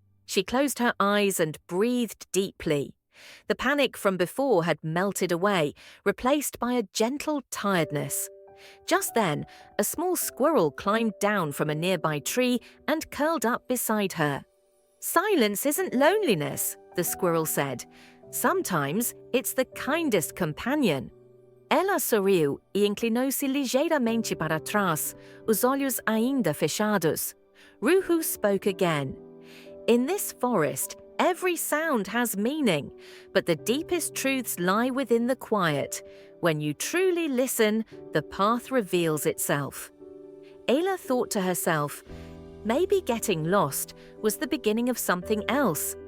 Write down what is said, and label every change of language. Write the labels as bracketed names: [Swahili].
[English] She closed her eyes and breathed deeply. The panic from before had melted away, replaced by a gentle tiredness. Just then, a small squirrel climbed down from a nearby tree and curled up beside her. "Silence isn't loneliness," the squirrel said. "Sometimes it's the kindest companion." [Portuguese] Ela sorriu e inclinou-se ligeiramente para trás, os olhos ainda fechados. [English] Ruhu spoke again. "In this forest, every sound has meaning, but the deepest truths lie within the quiet. When you truly listen, the path reveals itself." Ayla thought to herself, maybe getting lost was the beginning of something else.